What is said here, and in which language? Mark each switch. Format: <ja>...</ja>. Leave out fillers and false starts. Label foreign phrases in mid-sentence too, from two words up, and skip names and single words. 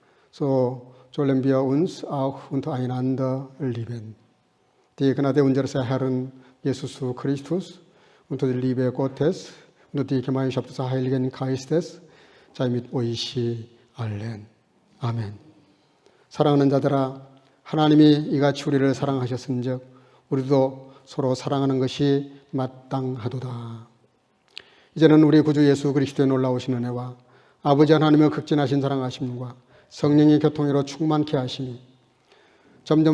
<de>so sollen wir uns auch untereinander lieben. Die Gnade unseres Herrn Jesus Christus und die Liebe Gottes und die Gemeinschaft des Heiligen Geistes sei mit euch allen.</de> <ko>아멘. 사랑하는 자들아, 하나님이 이같이 우리를 사랑하셨은즉 우리도 서로 사랑하는 것이 마땅하도다. 이제는 우리 구주 예수 그리스도의 놀라우신 은혜와 아버지 하나님의 극진하신 사랑하심과 성령의 교통으로 충만케 하심이 점점</ko>